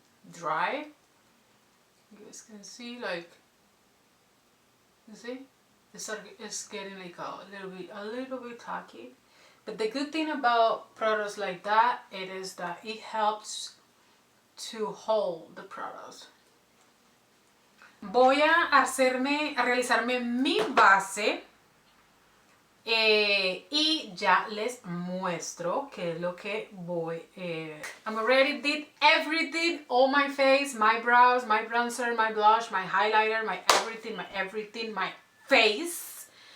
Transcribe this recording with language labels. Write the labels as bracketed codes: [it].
[en] Dry. You guys can see, like, you see, it's getting like a little bit tacky. But the good thing about products like that, it is that it helps to hold the product. [es] Voy a realizarme mi base y ya les muestro qué es lo que voy. [en] I'm already did everything, all my face, my brows, my bronzer, my blush, my highlighter, my everything, my face.